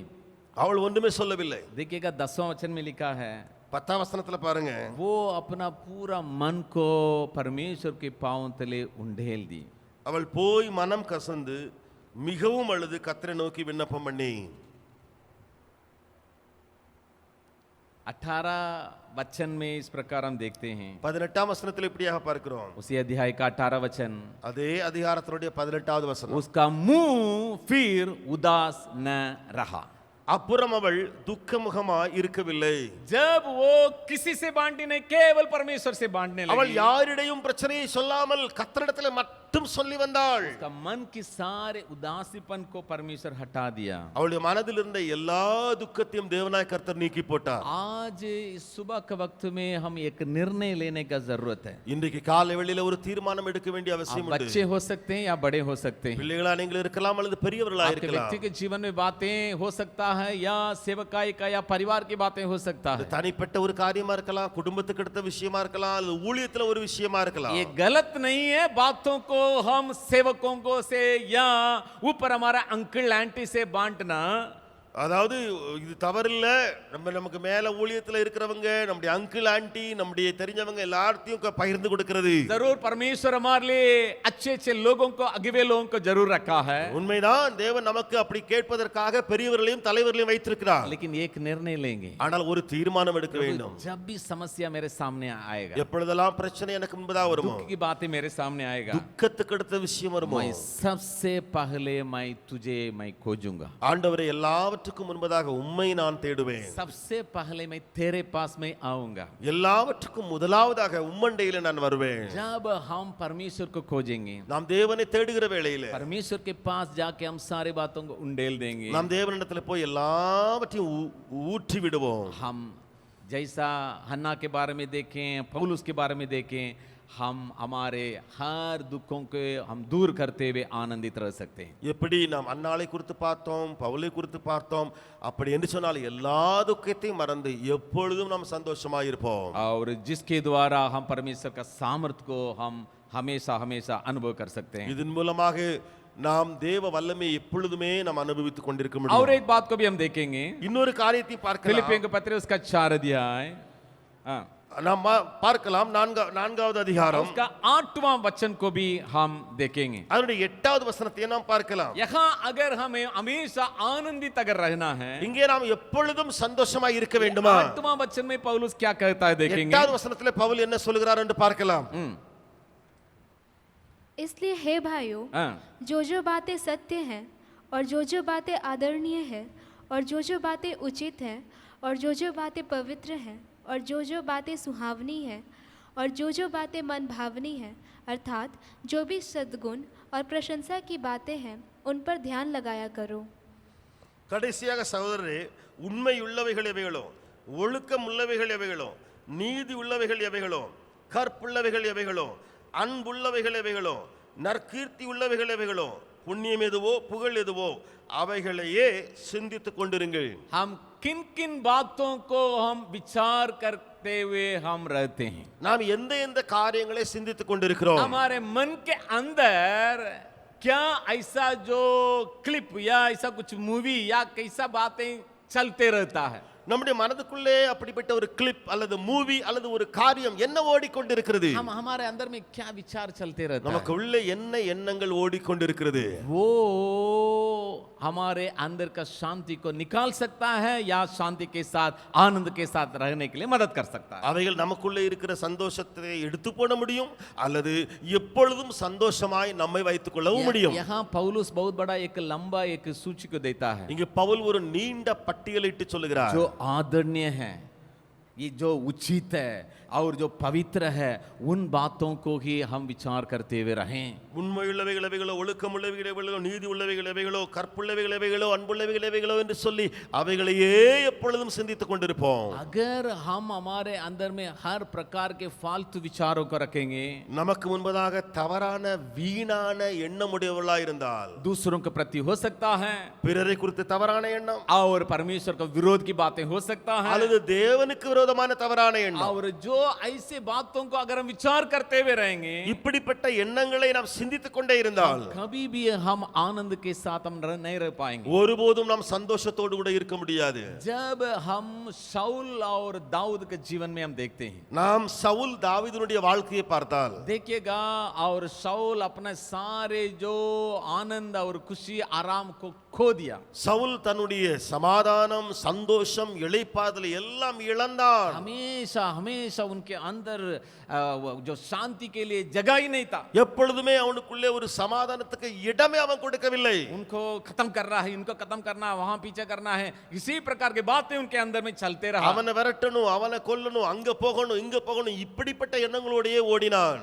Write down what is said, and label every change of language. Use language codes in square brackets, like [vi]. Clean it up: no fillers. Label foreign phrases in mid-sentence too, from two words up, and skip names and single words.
[ta] அவள் ஒன்றுமே சொல்லவில்லை. [hi] देखिएगा 10वां वचन में लिखा है, [ta] 10ஆம் வசனத்துல பாருங்க, [hi] वो अपना पूरा मन को परमेश्वर के पांव तले उंडेल दी। [ta] அவள் போய் மனம் கசந்து மிகவும் அழுது கர்த்தரை நோக்கி விண்ணப்பம் பண்ணி. [hi] 18 वचन में इस प्रकार हम देखते हैं, [ta] 18ஆம் வசனத்தில் இப்படியாக பார்க்கிறோம். [hi] उसी अध्याय का 18 वचन, [ta] அதே அதிகாரத்தினுடைய 18வது வசனம், [hi] उसका मुंह फिर उदास न रहा। [ta] அப்புறம் அவள் துக்கமுகமாய் இருக்கவில்லை. [hi] जब वो किसी से बांटने नहीं, केवल परमेश्वर से बांटने [ta] அவள் [hi] लगी, [ta] யாரிடையும் பிரச்சனையை சொல்லாமல் கர்த்தரிடத்தில் மட்டும் சொல்லி வந்தாள். [hi] उसका मन की सारे उदासीपन को परमेश्वर हटा दिया। [ta] அவளுடைய மனதில் இருந்த எல்லா துக்கத்தையும் தேவனாய் கர்த்தர் நீக்கி போட்டார். [hi] आज इस सुबह के वक्त में हम एक निर्णय लेने का जरूरत है। [ta] இன்றைக்கு காலை வேளையில ஒரு தீர்மானம் எடுக்க வேண்டிய [hi] आप [ta] அவசியம் உண்டு. [hi] बच्चे हो सकते हैं या बड़े हो सकते हैं, [ta] பிள்ளைகளா நீங்கள் இருக்கலாம் அல்லது பெரியவர்களா [hi] आपके [ta] இருக்கலாம். [hi] व्यक्ति के जीवन में बातें हो सकता है या सेवकाई का या परिवार की बातें हो सकता [ta] அது [hi] है। [ta] தனிப்பட்ட ஒரு காரியமா இருக்கலாம், குடும்பத்துக்கு அடுத்த விஷயமா இருக்கலாம், அல்லது ஊழியத்துல ஒரு விஷயமா இருக்கலாம். [hi] ये गलत नहीं है बातों को हम सेवकों को से या ऊपर हमारा [en] uncle aunty [hi] से बांटना। [ta] அதாவது இது தவறில்ல. நமக்கு மேல ஊழியத்துல இருக்கிறவங்க, நம்முடைய [en] uncle aunty, [ta] நம்முடைய தெரிஞ்சவங்க எல்லாத்தையும் பகிர்ந்து கொடுக்கிறது. [hi] जरूर परमेश्वर हमारे लिए अच्छे अच्छे लोगों को, अगुवे लोगों को जरूर रखा है, [ta] உண்மைதான், தேவன் நமக்கு அப்படி கேட்பதற்காக பெரியவர்களையும் தலைவர்களையும் வைத்திருக்கிறார். [hi] लेकिन एक निर्णय लेंगे, [ta] ஆனால் ஒரு தீர்மானம் எடுக்க வேண்டும். [hi] जब भी समस्या मेरे सामने आएगा, [ta] எப்பொழுதெல்லாம் பிரச்சனை எனக்கு முன்பதா வருமோ, [hi] दुख की बातें मेरे सामने आएगा, [ta] துக்கத்துக்கு அடுத்த விஷயம் வருமோ, [hi] मैं सबसे पहले मैं तुझे मैं खोजूंगा। [ta] ஆண்டவரே எல்லாவற்றையும் எல்லாவற்றுக்கும் முன்பதாக உம்மை நான் தேடுவேன். [hi] सबसे पहले मैं तेरे पास में आऊंगा. [ta] எல்லாவற்றுக்கும் முதலாவதாக உம்மண்டையில நான் வருவேன். [hi] जब हम परमेश्वर को खोजेंगे, [ta] நாம் தேவனை தேடுகிற வேளையில [hi] परमेश्वर के पास जाके हम सारी बातों को उंडेल देंगे. [ta] நாம் தேவனிடத்துல போய் எல்லாவற்றையும் ஊற்றி விடுவோம். [hi] हम जैसा हन्ना के बारे में देखें, पौलुस के बारे में देखें, हम हमारे हर दुखों को हम दूर करते हुए आनंदित रह सकते हैं. [ta] எப்படி நாம் அன்னாளை குறித்து பார்த்தோம், பவுலை குறித்து பார்த்தோம், அப்படி என்று சொன்னால் எல்லா துக்கத்தையும் மறந்து எப்பொழுதும் நாம் சந்தோஷமாக இருப்போம். [hi] और जिसके द्वारा हम परमेश्वर का सामर्थ्य को हम हमेशा हमेशा अनुभव कर सकते हैं. [ta] இதன் மூலமாக நாம் தேவ வல்லமை எப்பொழுதுமே நாம் அனுபவித்துக் கொண்டிருக்க [hi] और [ta] முடியும். [hi] एक बात को भी हम देखेंगे, [ta] இன்னொரு காரியத்தை பார்க்கலாம். [hi] फिलिपियों के पत्र उसका 4 अध्याय, [ta] நாம் பார்க்கலாம் நான்காவது அதிகாரம் [hi] उसका 8वां वचन को भी हम देखेंगे. [ta] அதனுடைய 8வது வசனத்தை நாம் பார்க்கலாம். [hi] यहाँ अगर हमें हमेशा आनंदित अगर रहना है, [ta] இங்கே நாம் எப்பொழுதும் சந்தோஷமாய் இருக்க வேண்டுமா? [hi] 8वां वचन में पौलुस क्या कहता है देखेंगे. [ta] 8வது வசனத்திலே பவுல் என்ன சொல்கிறார் என்று பார்க்கலாம். [hi] इसलिए हे भाइयों, जो बातें सत्य हैं और जो बातें आदरणीय हैं और जो बातें उचित हैं और जो बातें पवित्र हैं और जो बातें सुहावनी हैं और जो बातें मन भावनी हैं, अर्थात जो भी सद्गुण और प्रशंसा की बातें हैं, उन पर ध्यान लगाया करो. [ta] கடைசியாக சகோதரரே, உண்மை உள்ளவைகள் எவைகளோ, ஒழுக்கம் உள்ளவைகள் எவைகளோ, நீதி உள்ளவைகள் எவைகளோ, கற்புள்ளவைகள் எவைகளோ, அன்புள்ளவைகள் எவைகளோ, நற்கீர்த்தி உள்ளவைகள் எவைகளோ, புண்ணியம் எதுவோ புகழ் எதுவோ அவைகளையே சிந்தித்துக் கொண்டிருங்கள். [hi] हम किन किन बातों को हम विचार करते हुए हम रहते हैं. [ta] நாம் எந்த காரியங்களை சிந்தித்துக் கொண்டிருக்கிறோம்? [hi] हमारे मन के अंदर क्या ऐसा जो क्लिप या ऐसा कुछ मूवी या कैसा बातें चलते रहता है. [ta] நம்முடைய மனதுக்குள்ளே அப்படிப்பட்ட ஒரு கிளிப் அல்லது மூவி அல்லது ஒரு காரியம் என்ன ஓடிக்கொண்டிருக்கிறது? [hi] हम हमारे अंदर में क्या विचार चलते रहता है. [ta] நமக்கு உள்ளே என்ன எண்ணங்கள் ஓடிக்கொண்டிருக்கிறது? [hi] वो हमारे अंदर का शांति को निकाल सकता है या शांति के साथ आनंद के साथ रहने के लिए मदद कर सकता है. [ta] அவைகள் நமக்குள்ளே இருக்கிற சந்தோஷத்தை எடுத்து போட முடியும் அல்லது எப்பொழுதும் சந்தோஷமாய் நம்மை வைத்துக் கொள்ளவும் முடியும். [hi] यहाँ पौलुस बहुत बड़ा एक लंबा एक सूची को देता है. [ta] இங்கே பவுல் ஒரு நீண்ட பட்டியலிட்டு சொல்லுகிறார். [hi] जो आदरणीय है, ये जो उचित है और जो पवित्र है, उन बातों को ही हम विचार करते हुए रहें. [ta] உண்மை உள்ளவைகள் எவைகளோ, ஒழுக்கம் உள்ளவைகள் எவைகளோ, நீதி உள்ளவைகள் எவைகளோ, கற்புள்ளவைகள் எவைகளோ, அன்புள்ளவைகள் எவைகளோ என்று சொல்லி அவைகளையே எப்பொழுதும் சிந்தித்துக் கொண்டிருப்போம். [hi] अगर हम हमारे अंदर में हर प्रकार के फालतू विचारों को रखेंगे, [ta] நமக்கு முன்பதாக தவறான வீணான எண்ணமுடையவர்களாய் இருந்தால், [hi] दूसरों के प्रति हो सकता है [ta] பிறரை குறித்து தவறான எண்ணம் [hi] और परमेश्वर को विरोध की बातें हो सकता है, [ta] அல்லது தேவனுக்கு விரோதமான தவறான எண்ணம், [hi] और जो ऐसे बातों को अगर हम विचार करते हुए रहेंगे, [ta] இப்படிப்பட்ட எண்ணங்களை நாம் சிந்தித்துக் கொண்டே இருந்தால் [hi] कभी भी हम आनंद के साथ हम नहीं रह पाएंगे. [ta] ஒருபோதும் நாம் சந்தோஷத்தோடு கூட இருக்க முடியாது. [hi] जब हम शाऊल और दाऊद के जीवन में हम देखते हैं, [ta] நாம் சவுல் தாவீதுனுடைய வாழ்க்கையை பார்த்தால் [hi] देखिएगा, और शाऊल अपने सारे जो आनंद और खुशी आराम को खो दिया. [ta] சவுல் தன்னுடைய சமாதானம், சந்தோஷம், இளைப்பாறுதல் எல்லாம் இழந்தான். [hi] हमेशा हमेशा उनके अंदर जो शांति के लिए जगह ही नहीं था. [ta] எப்பொழுதுமே அவனுக்குள்ளே ஒரு சமாதானத்துக்கு இடமே அவன் கொடுக்கவில்லை. [hi] उनको खत्म कर रहा है, इनको खत्म करना है, वहां पीछे करना है, इसी प्रकार की बातें उनके अंदर में चलते रहा. [ta] அவனை விரட்டணும், அவனை கொல்லணும், அங்க போகணும், இங்க போகணும், இப்படிப்பட்ட எண்ணங்களோடயே ஓடினான்.